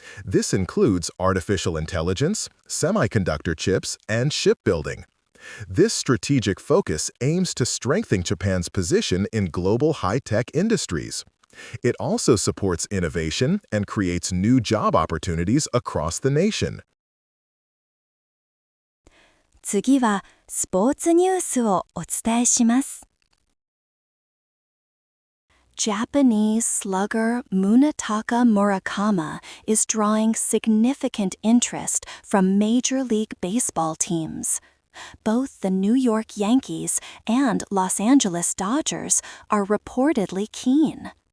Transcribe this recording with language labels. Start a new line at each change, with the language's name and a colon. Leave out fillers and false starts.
English: This includes artificial intelligence, semiconductor chips, and shipbuilding. This strategic focus aims to strengthen Japan's position in global high-tech industries. It also supports innovation and creates new job opportunities across the nation.
Japanese: 次はスポーツニュースをお伝えします。
English: Japanese slugger Munetaka Murakami is drawing significant interest from Major League Baseball teams. Both the New York Yankees and Los Angeles Dodgers are reportedly keen.